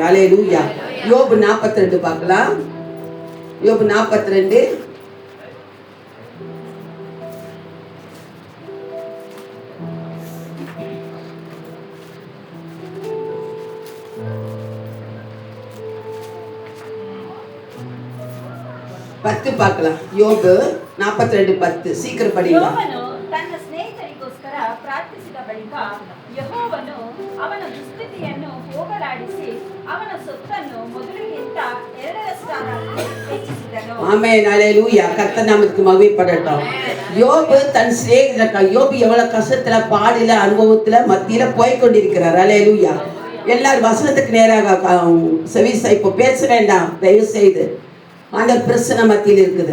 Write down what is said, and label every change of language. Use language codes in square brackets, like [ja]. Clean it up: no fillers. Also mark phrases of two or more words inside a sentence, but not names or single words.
[ta] அல்லேலூயா. யோபு 42 பார்க்கலாம். யோபு 42 10 பார்க்கலாம். யோபு 42:10 ಸೀಕ್ರೆಟ್ படிங்க. [kn] ಯೋಬನು ತನ್ನ ಸ್ನೇಹಿತರಿಗೋಸ್ಕರ ಪ್ರಾರ್ಥಿಸಿದ ಬಳಿಕ ಯೆಹೋವನು ಅವನ ದುಸ್ಥಿತಿಯನ್ನು ಹೋಗಲಾಡಿಸಿ ಅವನ ಸೊತ್ತನ್ನು ಮೊದಲಿಗಿಂತ 2 ಹೆಚ್ಚಿಸಿದನು. ಆಮೆನ್, [ta] அல்லேலூயா. கர்த்தர் நாமத்துக்கு மகிமைப்படட்டும். யோபு தன் சிநேகிதனுக்காக, யோபு எவ்வளவு கஷ்டத்துல, பாடில, அனுபவத்துல மத்தியில போய் கொண்டிருக்கிறார். அல்லேலூயா. எல்லாரும் வசனத்துக்கு நேராக செவி இப்போ பேச வேண்டாம் தயவு செய்து. ஆண்டவர் பிரச்சனை மத்தியில் இருக்குது.